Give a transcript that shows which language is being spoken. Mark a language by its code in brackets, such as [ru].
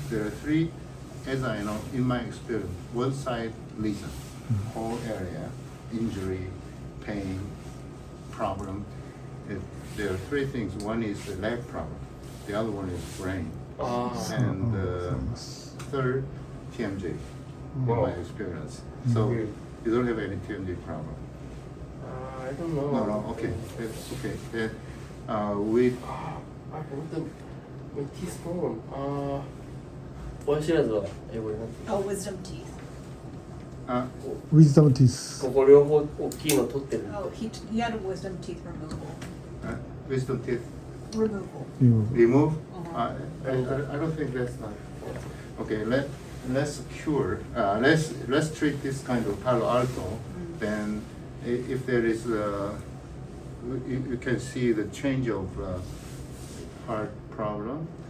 [en] There are three, as I know in my experience. One side lesion, whole area, injury, pain, problem. There are three things. One is the leg problem. The other one is brain. And third, TMJ, in my experience. So you don't have any TMJ problem. I don't know. No, okay, that's okay. We [ja] あ、本当にティースプーン。親知らずは英語でなんて言う [en] Oh, wisdom teeth. Wisdom teeth. [ja] ここ両方大きいの取ってる。 [en] Oh, he had a wisdom teeth removal. wisdom teeth Removal. remove. Uh-huh. I don't think that's not. Okay, let's cure. Let's treat this kind of Palo Alto. Then, if there is, you can see the change of heart problem.